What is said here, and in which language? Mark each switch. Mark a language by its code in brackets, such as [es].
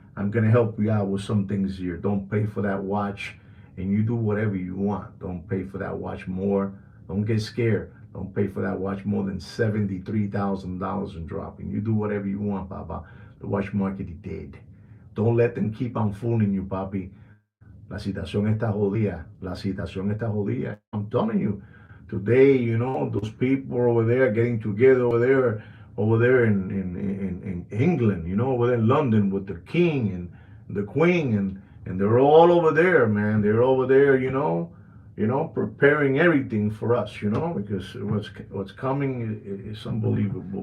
[en] I'm gonna help you out with some things here. Don't pay for that watch, and you do whatever you want. Don't pay for that watch more. Don't get scared. Don't pay for that watch more than $73,000 and dropping. You do whatever you want, Papa. The watch market is dead. Don't let them keep on fooling you, papi. [es] La situación está jodida. La situación está jodida. [en] I'm telling you, today, those people over there getting together over there in England, over there in London with the king and the queen, and they're all over there, man. They're over there, preparing everything for us, because what's coming is unbelievable.